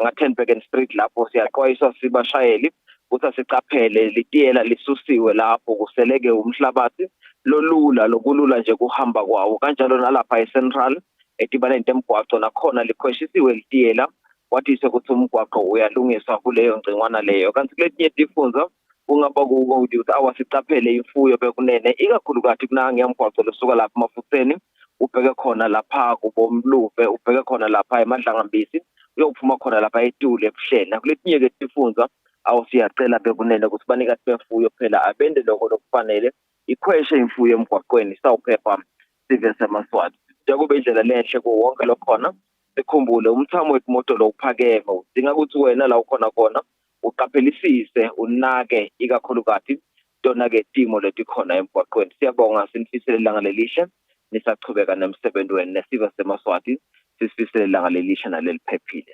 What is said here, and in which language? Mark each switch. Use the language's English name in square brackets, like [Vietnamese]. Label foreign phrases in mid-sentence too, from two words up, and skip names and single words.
[Swati] nga10 Bergen Street lapho siyaxwayiswa sibashayeli ukuthi sicaphele litiyela lisusiwe lapho kuseleke umhlabathi lolula lokulula nje kuhamba kwawo kanjalo nalapha eCentral etibane nemgwaqo nakhona likhweshisiwe litiyela wathi ukuthi umgwaqo uyalungiswa kuleyo ngcingwana leyo kanti kuletinye tifunza kungaba ukuthi awasicaphele imfuyo bekunene ikakhulu kathi kunangi yamgwaqo losuka lapha Mafutseni ubheke khona lapha kubomluve ubheke khona lapha eMadlangambisi uyophuma khona lapha eTulu ebuhleni nakuletinye ke tifunza awusiyacela bekunene ukuthi banika bemfuyo phela abende lokho lokufanele ikhweshe imfuyo emgwaqweni sawuphepha sive semaswati njengoba indlela lenhle kuwonke lokhona sikhumbule umthamo wemoto lo uphakeme udinga ukuthi wena la ukhona khona uqaphelisise unake ikakhulu kathi tona ke timo letikhona emgwaqweni siyabonga sinifisele ilanga lelihle nisachubeka nemsebenzi wenu nesiva semaswati sisifisele ilanga lelihle naleliphephile.